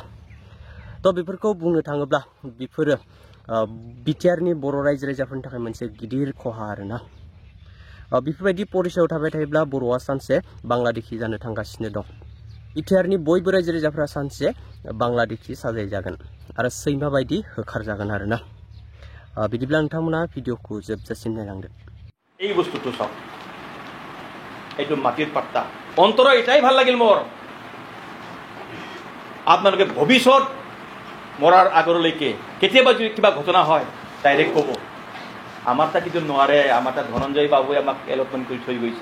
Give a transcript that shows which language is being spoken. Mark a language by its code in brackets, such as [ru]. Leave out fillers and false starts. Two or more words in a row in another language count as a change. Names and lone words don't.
[brx] तो बेफोरखौ बुंनो थाङोब्ला बेफोरो बिटिआरनि बर' रायजो राजाफोरनि थाखाय मोनसे गिदिर खहा आरोना। बेफोरबायदि परिसयाव थाबाय थायोब्ला बर'आ सानसे बांलादेशि जानो थांगासिनो दं। बिटिआरनि बयबो रायजो राजाफोरा सानसे बांलादेशि साजायजागोन आरो सैमा बायदि होखारजागोन आरोना। बिदिब्ला नोंथांमोना भिडिअखौ जोबजासिम नायलांदो। [as] এই বস্তুটো চাওক, এইটো মাটিৰ পাত্তা। অন্তৰৰ এটাই ভাল লাগিল মোৰ, আপোনালোকে ভৱিষ্যত মৰাৰ আগৰলৈকে কেতিয়াবা যদি কিবা ঘটনা হয় ডাইৰেক্ট ক'ব। আমাৰ তাত কিন্তু নোৱাৰে, আমাৰ তাত ধনঞ্জয় বাবুৱে আমাক এলটমেণ্ট কৰি থৈ গৈছে।